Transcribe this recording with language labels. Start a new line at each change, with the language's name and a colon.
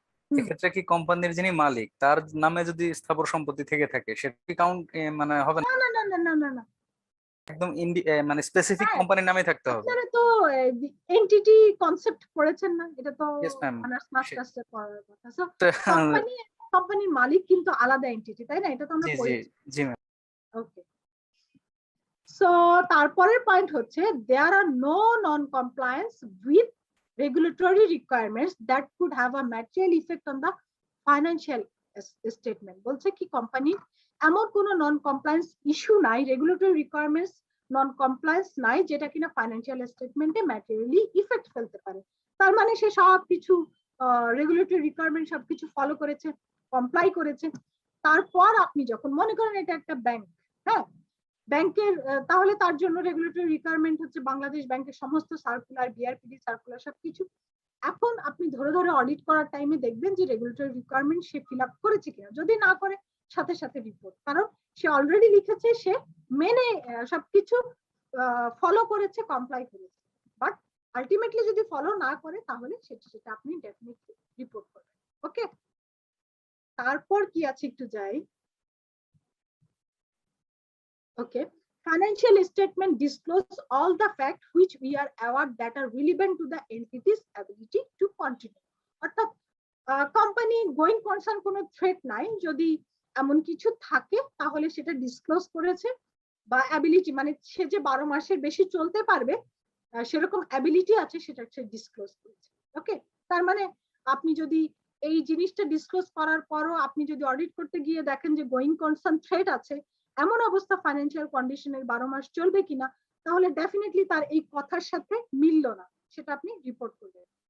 Bangla: এক্ষেত্রে কি কোম্পানির যিনি মালিক তার নামে যদি স্থাবর সম্পত্তি থেকে থাকে সেটা কি কাউন্ট মানে হবে না? না না না না না না, একদম মানে স্পেসিফিক কোম্পানির নামে থাকতে হবে। আপনারা তো এন্টিটি কনসেপ্ট পড়েছেন না? এটা তো
English: Yes, ma'am.
Bangla: অনার্স মাস্টার্সে পড়ার কথা। সো কোম্পানির মালিক কিন্তু আলাদা এন্টিটি, তাই না? এটা তো আমরা পড়েছি। জি ম্যাম।
English: okay,
Bangla: সো তারপরের পয়েন্ট হচ্ছে
English: there are no non-compliance with regulatory requirements that could have a material effect on the financial statement.
Bangla: বলছে কি কোম্পানি এমন কোনো নন কমপ্লায়েন্স ইস্যু নাই, রেগুলেটরি রিকোয়ারমেন্টস নন কমপ্লায়েন্স নাই যেটা কিনা ফাইন্যান্সিয়াল স্টেটমেন্টে ম্যাটেরিয়ালি ইফেক্ট ফেলতে পারে। তার মানে সে সবকিছু রেগুলেটরি রিকোয়ারমেন্ট সবকিছু ফলো করেছে, কমপ্লাই করেছে। তারপর আপনি যখন মনে করেন এটা একটা ব্যাংক, হ্যাঁ, ব্যাংকের তাহলে তার জন্য রেগুলেটরি রিকোয়ারমেন্ট হচ্ছে বাংলাদেশ ব্যাংকের সমস্ত সার্কুলার, বিআরপিডি সার্কুলার সবকিছু। এখন আপনি ধরে ধরে অডিট করার টাইমে দেখবেন যে রেগুলেটরি রিকোয়ারমেন্ট সে ফিল আপ করেছে কিনা। যদি না করে সাথে সাথে রিপোর্ট, কারণ সে অলরেডি লিখেছে সে মেনে সবকিছু ফলো করেছে, কমপ্লাই করেছে। বাট আলটিমেটলি যদি ফলো না করে তাহলে সেটা আপনি ডেফিনেটলি রিপোর্ট করবেন। ওকে, তারপর কি আছে একটু যাই।
English: Okay, financial statement disclose all the facts which we are aware that are relevant to the entity's ability to continue.
Bangla: অর্থাৎ কোম্পানি গোয়িং কনসার্ন কোনো থ্রেট নাই, যদি এমন কিছু থাকে তাহলে সেটা ডিসক্লোজ করেছে, বা অ্যাবিলিটি মানে সে যে 12 মাসের বেশি চলতে পারবে সেরকম অ্যাবিলিটি আছে সেটা সে ডিসক্লোজ করেছে। ওকে, তার মানে আপনি যদি এই জিনিসটা ডিসক্লোজ করার পরও আপনি যদি অডিট করতে গিয়ে দেখেন যে গোয়িং কনসার্ন থ্রেট আছে, এমন অবস্থা ফাইন্যান্সিয়াল কন্ডিশনের 12 মাস চলবে কিনা, তাহলে ডেফিনেটলি তার এই কথার সাথে মিলল না, সেটা আপনি রিপোর্ট করবেন।